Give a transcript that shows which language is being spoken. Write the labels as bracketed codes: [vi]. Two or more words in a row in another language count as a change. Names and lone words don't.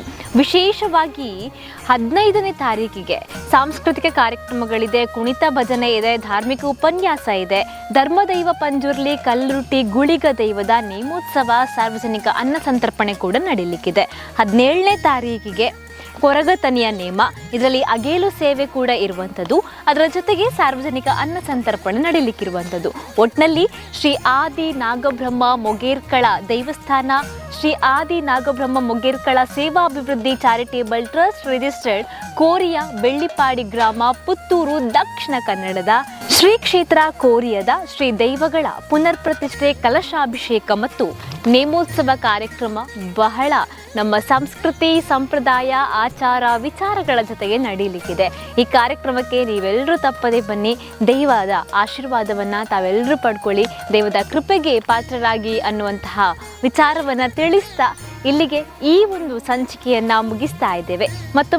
[kn] ವಿಶೇಷವಾಗಿ 15ನೇ ತಾರೀಕಿಗೆ ಸಾಂಸ್ಕೃತಿಕ ಕಾರ್ಯಕ್ರಮಗಳಿದೆ, ಕುಣಿತ ಭಜನೆ ಇದೆ, ಧಾರ್ಮಿಕ ಉಪನ್ಯಾಸ ಇದೆ, ಧರ್ಮದೈವ ಪಂಜುರ್ಲಿ ಕಲ್ಲುರುಟಿ ಗುಳಿಗ ದೈವದ ನೇಮೋತ್ಸವ, ಸಾರ್ವಜನಿಕ ಅನ್ನ ಸಂತರ್ಪಣೆ ಕೂಡ ನಡೆಯಲಿಕ್ಕಿದೆ. 17ನೇ ತಾರೀಕಿಗೆ ಕೊರಗತನಿಯ ನೇಮ, ಇದರಲ್ಲಿ ಅಗೇಲು ಸೇವೆ ಕೂಡ ಇರುವಂಥದ್ದು. ಅದರ ಜೊತೆಗೆ ಸಾರ್ವಜನಿಕ ಅನ್ನ ಸಂತರ್ಪಣೆ ನಡೆಯಲಿಕ್ಕಿರುವಂಥದ್ದು. ಒಟ್ಟಿನಲ್ಲಿ ಶ್ರೀ ಆದಿ ನಾಗಬ್ರಹ್ಮ ಮೊಗೇರ್ಕಳ ದೇವಸ್ಥಾನ, ಶ್ರೀ ಆದಿ ನಾಗಬ್ರಹ್ಮ ಮೊಗೇರ್ಕಳ ಸೇವಾಭಿವೃದ್ಧಿ ಚಾರಿಟೇಬಲ್ ಟ್ರಸ್ಟ್ ರಿಜಿಸ್ಟರ್ಡ್, ಕೋರಿಯ ಬೆಳ್ಳಿಪಾಡಿ ಗ್ರಾಮ, ಪುತ್ತೂರು, ದಕ್ಷಿಣ ಕನ್ನಡದ ಶ್ರೀ ಕ್ಷೇತ್ರ ಕೋರಿಯದ ಶ್ರೀ ದೈವಗಳ ಪುನರ್ ಪ್ರತಿಷ್ಠೆ, ಕಲಶಾಭಿಷೇಕ ಮತ್ತು ನೇಮೋತ್ಸವ ಕಾರ್ಯಕ್ರಮ ಬಹಳ ನಮ್ಮ ಸಂಸ್ಕೃತಿ, ಸಂಪ್ರದಾಯ, ಆಚಾರ, ವಿಚಾರಗಳ ಜೊತೆಗೆ ನಡೆಯಲಿಕ್ಕಿದೆ. ಈ ಕಾರ್ಯಕ್ರಮಕ್ಕೆ ನೀವೆಲ್ಲರೂ ತಪ್ಪದೆ ಬನ್ನಿ. ದೈವದ ಆಶೀರ್ವಾದವನ್ನು ತಾವೆಲ್ಲರೂ ಪಡ್ಕೊಳ್ಳಿ, ದೈವದ ಕೃಪೆಗೆ ಪಾತ್ರರಾಗಿ ಅನ್ನುವಂತಹ ವಿಚಾರವನ್ನು ತಿಳಿಸ್ತಾ ಇಲ್ಲಿಗೆ ಈ ಒಂದು ಸಂಚಿಕೆಯನ್ನು ಮುಗಿಸ್ತಾ ಇದ್ದೇವೆ.